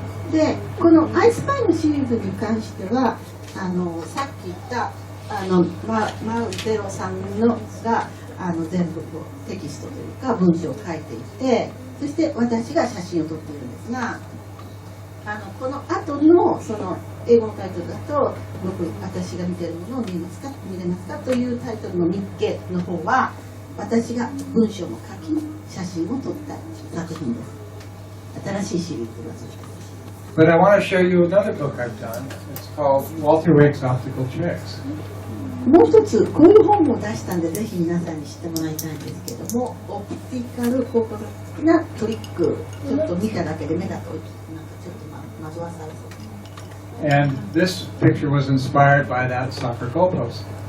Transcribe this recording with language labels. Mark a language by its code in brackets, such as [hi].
[ja] でこの「アイスパイ」のシリーズに関してはさっき言ったマウゼロさんのが全部こうテキストというか文章を書いていてそして私が写真を撮っているんですがこの後のその英語のタイトルだと私が見ているものを見れますかというタイトルの日記の方は私が文章も書き写真を撮った作品です。新しいシリーズがそうです。 [en] But I want to show you another book I've done. It's called Walter Wake's Optical Tricks. [ja] もう一つこういう本も出したんでぜひ皆さんに知ってもらいたいんですけどもオプティカル効果的なトリックちょっと見ただけで目だとなんかちょっと惑わされそう [en] And this picture was inspired by that soccer goalpost.